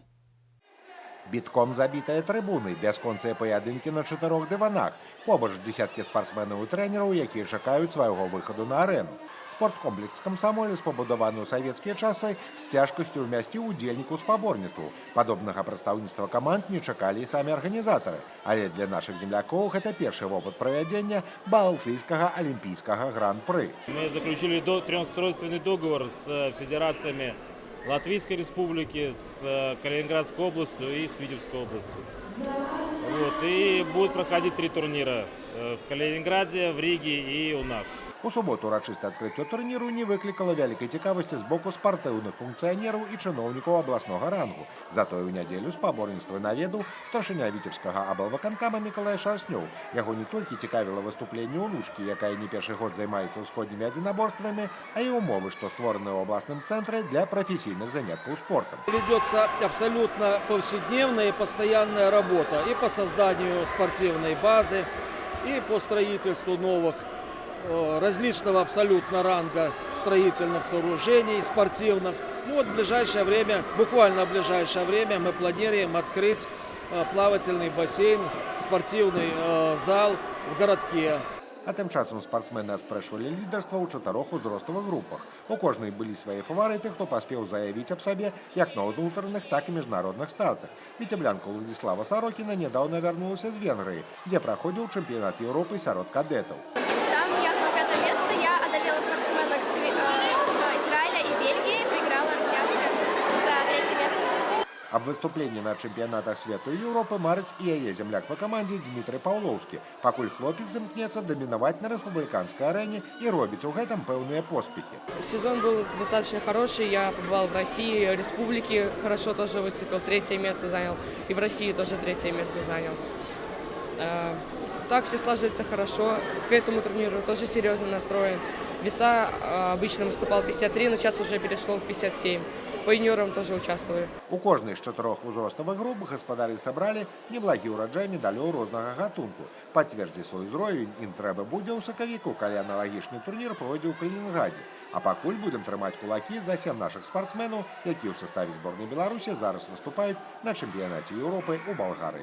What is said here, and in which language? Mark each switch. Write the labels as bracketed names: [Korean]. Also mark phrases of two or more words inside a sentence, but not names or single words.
[Belarusian] Бітком забітыя трыбуны, бясконцыя паядынкі на 4 дыванах, побач дзесяткі спартсменаў і трэнераў, якія чакаюць свайго выхаду на арэну. Спорткомплекс «Камсамолец», пабудаваны ў савецкія часы, з цяжкасцю ўмясціў удзельнікаў спаборніцтваў. Падобнага прадстаўніцтва каманд не чакалі і самі арганізатары. Але для нашых землякоў гэта першы вопыт правядзення балтыйскага алімпійскага гран-пры. [Russian] Мы заключили трёхстройственный договор с федерациями Латвийской республики, с Калининградской областью и с Витебской областью. И будет проходить 3 турнира в Калининграде, в Риге и у нас. [Belarusian] У суботу урачыстае адкрыццё турніру не выклікала вялікай цікавасці з боку спартыўных функцыянераў і чыноўнікаў абласнога рангу. Затое ў нядзелю спаборніцтва наведаў старшыня віцебскага аблвыканкама Мікалай Шарстнёў. Яго не толькі цікавіла выступленне ўнучкі, якая не першы год займаецца ўсходнімі адзінаборствамі, а і умовы, што створаны ў абласным цэнтры для прафесійных заняткаў спортом. [Russian] Ведется абсолютно повседневная и постоянная работа и по созданию спортивной базы, и по строительству новых различного абсолютно ранга строительных сооружений, спортивных. Вот в ближайшее время, буквально в ближайшее время мы планируем открыть плавательный бассейн, спортивный зал в городке. [Belarusian] А тым часам спартсмены аспрэчвалі лідарства ў 4 узроставых групах. У кожнай былі свае фаварыты, хто паспеў заявіць аб сабе як на ўнутраных, так і міжнародных стартах. Віцеблянка Владислава Сорокіна нядаўна вярнулася з Венгрыі, дзе праходзіў чэмпіянат Еўропы сярод кадэтаў. [Russian] Там я на 5 место, я одолела спортсменок с Израиля и Бельгии, проиграла россиянке за 3 место. [Belarusian] Аб выступленні на чэмпіянатах свету і Еўропы марыць і яе земляк па камандзе Дмітрый Паўлоўскі. Пакуль хлопец імкнецца дамінаваць на рэспубліканскай арэне і робіць у гэтым пэўныя поспехи. [Russian] Сезон был достаточно хороший, я побывал в России, республике хорошо тоже выступил, 3 место занял, и в России тоже 3 место занял. Так все сложится хорошо, к этому турниру тоже серьезно настроен. Веса обычно выступал 53, но сейчас уже перешло в 57. По юниорам тоже участвую. [Belarusian] У кожнай з 4 узроставых груп гаспадары сабралі неблагі ўраджай медалёў рознага гатунку. Пацвердзіць свой узровень ім трэба будзе ў сакавіку, калі аналагічны турнір пройдзе ў Калінінградзе. А пакуль будзем трымаць кулакі за 7 нашых спартсменаў, якія ў саставе зборнай Беларусі зараз выступаюць на чэмпіянаце Еўропы ў Балгарыі.